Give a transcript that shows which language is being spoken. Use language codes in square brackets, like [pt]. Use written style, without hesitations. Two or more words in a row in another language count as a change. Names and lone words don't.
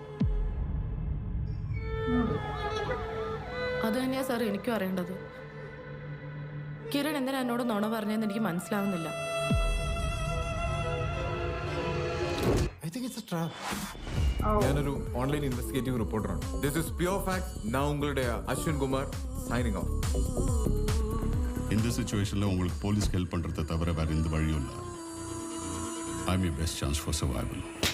[ml] അത് തന്നെയാ സാർ എനിക്കും അറിയേണ്ടത്. കിരൺ എന്തിനാ എന്നോട് നുണ പറഞ്ഞതെന്ന് എനിക്ക് മനസ്സിലാവുന്നില്ല. ഞാനൊരു ഓൺലൈൻ ഇൻവെസ്റ്റിഗേറ്റീവ് റിപ്പോർട്ടറാണ്. [en] This is pure fact. [ml] ഞാൻ ഉങ്ങളുടെ [en] അശ്വിൻ കുമാർ signing off. [ta] இந்த சிச்சுவேஷன்ல உங்களுக்கு போலீஸ் ஹெல்ப் பண்றதை தவிர வேற எந்த வழியும் இல்லை. [en] I am your best chance for survival.